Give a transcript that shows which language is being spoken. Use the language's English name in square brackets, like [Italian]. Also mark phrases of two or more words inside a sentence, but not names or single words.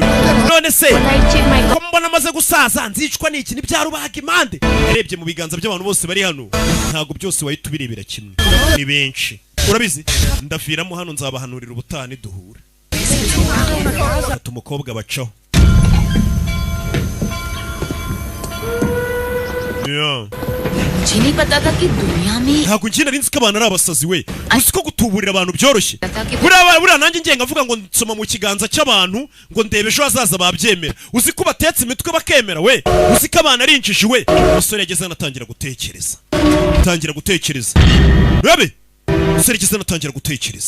[Kinyarwanda] none se ko mbona amaze gusaza nzicwa n'iki n'ibyarubaga impande. yarebye mu biganza by'abantu bose bari hano ntabwo byose wahita ubirebera kimwe. ni benshi urabizi. ndafiramo hano nzabahanurira ubutaha niduhura. ati umukobwa bacaho. [Hindi] नहीं पता था कि दुनिया में [Kinyarwanda] ntabwo njye nari nzi ko abantu ari abasazi we. uzi ko gutuburira abantu byoroshye. buriya nanjye ngenga avuga ngo nsoma mu kiganza cy'abantu ngo ndebe ejo hazaza babyemera. uzi ko batetse imitwe bakemera we. uzi ko abantu ari injiji we. umusore yageze anatangira gutekereza. rebe umusore yageze anatangira gutekereza.